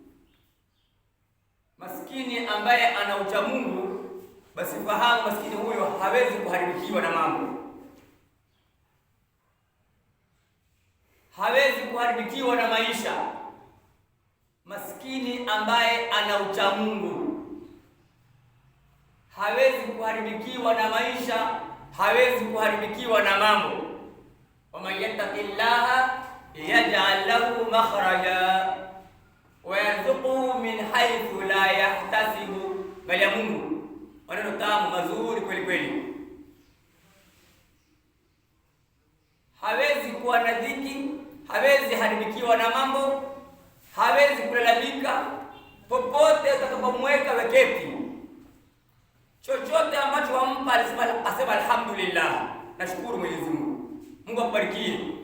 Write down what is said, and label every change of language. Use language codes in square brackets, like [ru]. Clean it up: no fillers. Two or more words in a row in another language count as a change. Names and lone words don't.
[sw] Maskini ambaye ana ucha Mungu, basi fahamu maskini huyo hawezi kuharibikiwa na mambo, hawezi kuharibikiwa na maisha. Maskini ambaye ana ucha Mungu hawezi kuharibikiwa na maisha, hawezi kuharibikiwa na mambo. [ar] ومن يتق الله يجعل له مخرجا ويرزقه من حيث لا يحتسب. [sw] Bali ya Mungu, maneno tamu mazuri kweli kweli. Hawezi kuwa na dhiki, hawezi haribikiwa na mambo, hawezi kulalamika. Popote utakapomweka weketi, chochote ambacho wampa asema alhamdulillah, nashukuru Mwenyezi Mungu, Mungu akubarikie.